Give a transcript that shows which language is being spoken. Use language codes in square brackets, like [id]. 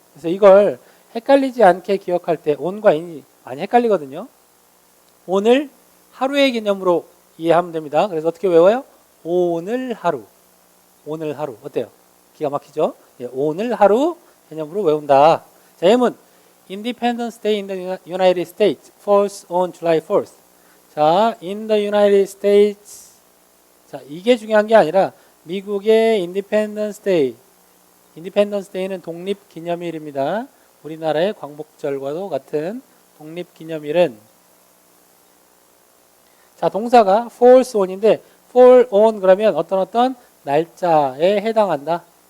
[ko] 그래서 이걸 헷갈리지 않게 기억할 때 on과 in이 많이 헷갈리거든요. 오늘 하루의 개념으로 이해하면 됩니다. 그래서 어떻게 외워요? 오늘 하루. 오늘 하루. 어때요? 기가 막히죠? 예, 오늘 하루 개념으로 외운다. 자, 예문. [en] Independence Day in the United States falls on July 4th. 자, in the United States. [ko] 자, 이게 중요한 게 아니라 미국의 Independence Day. Independence Day는 독립기념일입니다. 우리나라의 광복절과도 같은 독립기념일은, 자, 동사가 falls on인데 fall on 그러면 어떤 날짜에 해당한다.